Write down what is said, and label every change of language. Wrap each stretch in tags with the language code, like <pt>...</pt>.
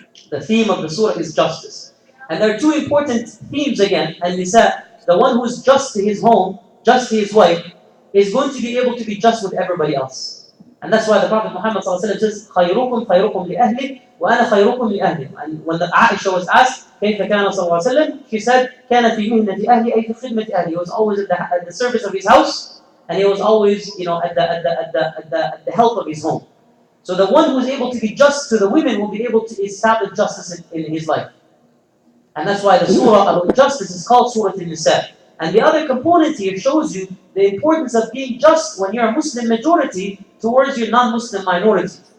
<en>The theme of the surah is justice. And there are two important themes again. Al-Nisa, the one who is just to his home, just to his wife, is going to be able to be just with everybody else. And that's why the Prophet Muhammad says,</en> <ar>خَيْرُكُمْ خَيْرُكُمْ لِأَهْلِ وَأَنَا خَيْرُكُمْ لِأَهْلِ.</ar> <en>And when Aisha was asked,</en> <ar>كيف كان صلى الله عليه وسلم,</ar> <en>she said,</en> <ar>كان في مهنة أهلي أي في خدمة أهلي.</ar> <en>He was always at the service of his house, and he was always, at the help of his home. So the one who is able to be just to the women will be able to establish justice in his life. And that's why the surah about justice is called Surah Al-Nisa. And the other component here shows you the importance of being just when you're a Muslim majority towards your non-Muslim minority.</en>